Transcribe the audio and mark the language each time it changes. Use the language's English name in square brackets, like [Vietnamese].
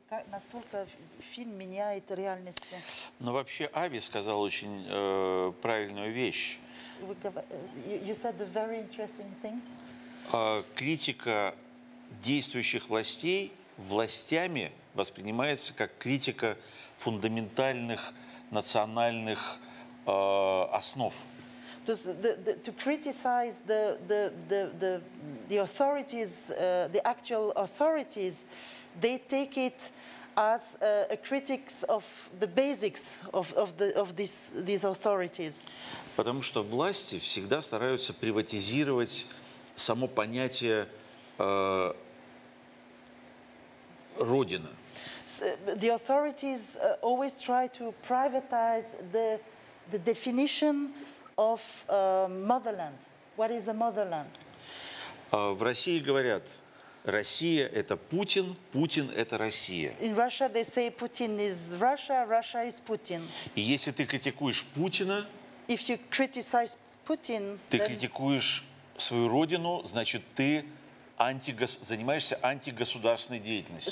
[Russian] Настолько фильм меняет реальности. Но вообще Ави сказал очень правильную вещь. [English] You said a very interesting thing. [Russian] Критика действующих властей властями воспринимается как критика фундаментальных национальных основ. [English] To criticize the authorities, the actual authorities, they take it as a critics of the basics of these authorities. [Russian] Потому что власти всегда стараются приватизировать само понятие родина. [English] The authorities always try to privatize the definition of motherland. What is a motherland? [Russian] В России говорят, Россия – это Путин, Путин – это Россия. [English] In Russia they say Putin is Russia, Russia is Putin. [Russian] И если ты критикуешь Путина, [English] if you criticize Putin, [Russian] ты критикуешь свою родину, значит, ты занимаешься антигосударственной деятельностью.